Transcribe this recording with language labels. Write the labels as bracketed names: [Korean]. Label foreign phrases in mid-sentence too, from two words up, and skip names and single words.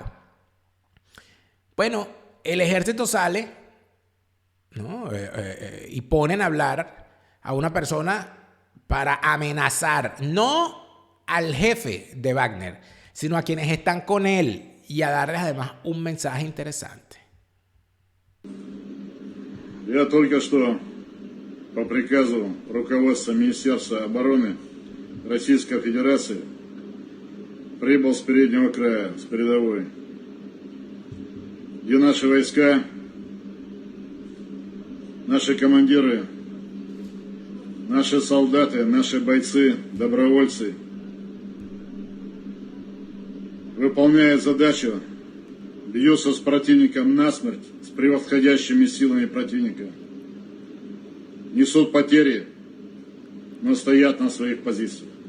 [Spanish] Bueno, el ejército sale, ¿no? Y ponen a hablar a una persona para amenazar, no al jefe de Wagner, sino a quienes están con él y a darles además un mensaje interesante. [Russian] Я только что по приказу руководства Министерства обороны Российской Федерации прибыл с переднего края, с передовой, где наши войска, наши командиры, наши солдаты, наши бойцы, добровольцы выполняют задачу, бьются с противником насмерть, с превосходящими силами противника, несут потери, но стоят на своих позициях.